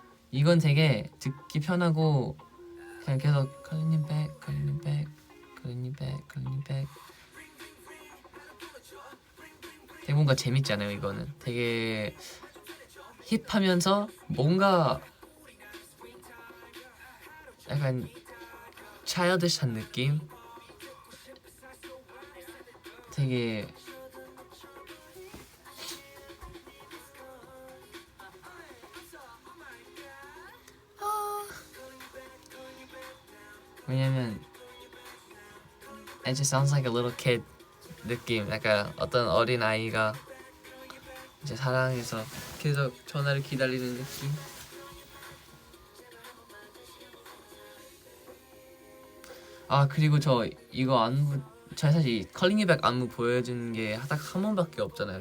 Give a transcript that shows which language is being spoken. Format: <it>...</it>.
<ko>이건 되게 듣기 편하고 그냥 계속</ko> <en>Calling you back, calling you back, calling you back, calling you back.</en> <ko>되게 뭔가 재밌잖아요. 이거는 되게 힙하면서 뭔가 약간 childish한 느낌. 되게 왜냐면</ko> <en>it just sounds like a little kid</en> <ko>느낌. 약간 어떤 어린 아이가 이제 사랑해서 계속 전화를 기다리는 느낌. 아 그리고 저 이거 안무 제가 사실 Calling You Back 안무 보여준 게 딱 한 번밖에 없잖아요.</ko>